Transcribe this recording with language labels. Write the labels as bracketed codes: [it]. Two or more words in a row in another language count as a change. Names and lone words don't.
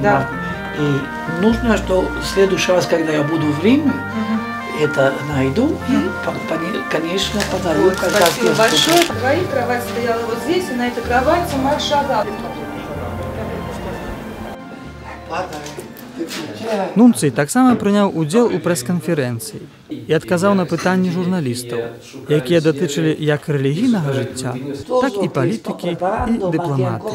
[ru] Да. И нужно, что в следующий раз, когда я буду в Риме, это найду и, конечно, подарю. Спасибо большое. Твоя кровать стояла вот здесь, и на этой кровати Марк Шагал. [be] Нунцый таксама прыняў удзел у прэс-канферэнцыі і адказаў на пытанні журналістаў, якія датычылі як рэлігійнага жыцця, так і палітыкі і дыпламатыі.